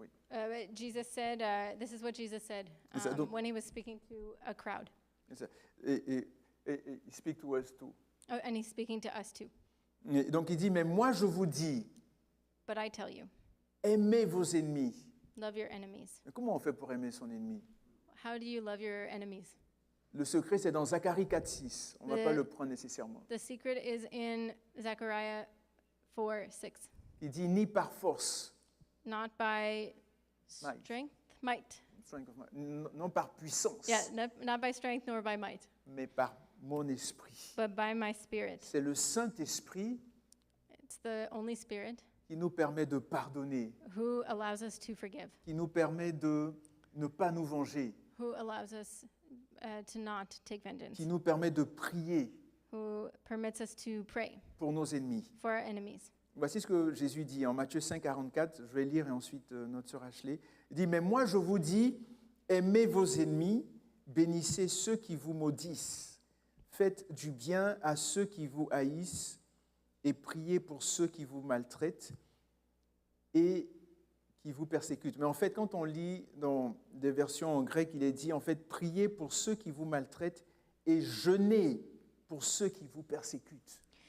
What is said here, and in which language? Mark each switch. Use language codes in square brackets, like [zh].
[en] But Jesus said, this is what Jesus said when he was speaking to a crowd. [fr] Et il [en] speak to us too. Oh, and he's speaking to us too. [fr] Et donc il dit, mais moi je vous dis, [en] But I tell you, [fr] aimez vos ennemis. [en] love your enemies. [fr] Mais comment on fait pour aimer son ennemi? [en] How do you love your enemies? [fr] Le secret, c'est dans Zacharie 4.6. On ne va pas le prendre nécessairement. [en] The secret is in Zechariah 4:6. [fr] Il dit, ni par force, [en] Not by Might. strength, might. [fr] non par puissance, [en] Yeah, not by strength nor by might, [fr] mais par mon esprit. [en] but by my spirit. [fr] C'est le Saint-Esprit [en] It's the only spirit [fr] qui nous permet de pardonner, [en] who allows us to forgive, [fr] qui nous permet de ne pas nous venger, [en] who allows us to not take vengeance, [fr] qui nous permet de prier [en] who permits us to pray [fr] pour nos ennemis. [en] for our enemies. [fr] Voici ce que Jésus dit en Matthieu 5, 44. Je vais lire et ensuite notre sœur Ashley. Il dit, mais moi je vous dis, aimez vos ennemis, bénissez ceux qui vous maudissent, faites du bien à ceux qui vous haïssent et priez pour ceux qui vous maltraitent et qui vous persécutent. Mais en fait, quand on lit dans des versions en grec, il est dit, en fait, priez pour ceux qui vous maltraitent et jeûnez pour ceux qui vous persécutent.